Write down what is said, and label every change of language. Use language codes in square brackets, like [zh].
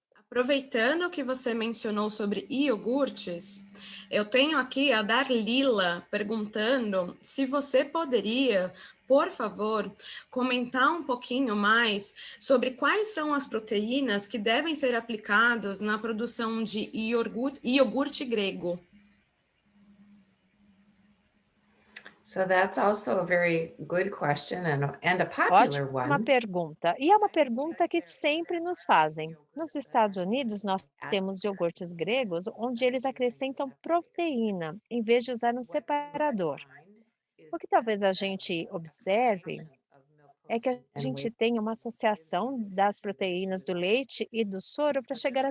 [pt] Aproveitando que você mencionou sobre iogurtes, eu tenho aqui a Darlila perguntando se você poderia, por favor, comentar um pouquinho mais sobre quais são as proteínas que devem ser aplicadas na produção de iogurte grego. [en] So that's also a very good question and a popular [pt] Ótima [en] one. [pt] pergunta. E é uma pergunta que sempre nos fazem. Nos Estados Unidos, nós temos iogurtes gregos onde eles acrescentam proteína, em vez de usar um separador. O que talvez a gente observe é que a gente tem uma associação das proteínas do leite e do soro para chegar à